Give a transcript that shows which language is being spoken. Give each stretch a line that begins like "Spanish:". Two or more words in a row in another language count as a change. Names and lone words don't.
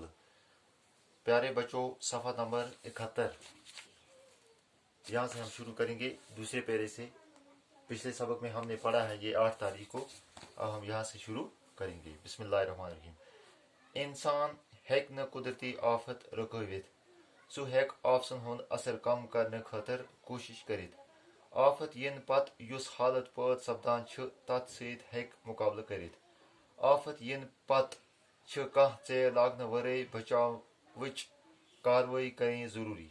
Urdu: پیارے بچوں صفحہ نمبر 71. یہاں سے ہم شروع کریں گے دوسرے پیرے سے. پچھلے سبق میں ہم نے پڑھا ہے یہ 8 تاریخ کو. اب ہم یہاں سے شروع کریں گے.
Arabic: بسم اللہ الرحمن الرحیم.
Kashmiri: انسان ہیک نہ قدرتی آفت رکوت سہ ہیک آفسن ہند اثر کم کرنے خاطر کوشش کرت. آفت ین پت یس حالت پٲد سپدان تت ست ہیک مقابلہ کرت. آفت ین پت کانٛہہ ژیر لاگنہ ورٲے بچاوٕچ کاروٲیی کرٕنۍ ضروٗری.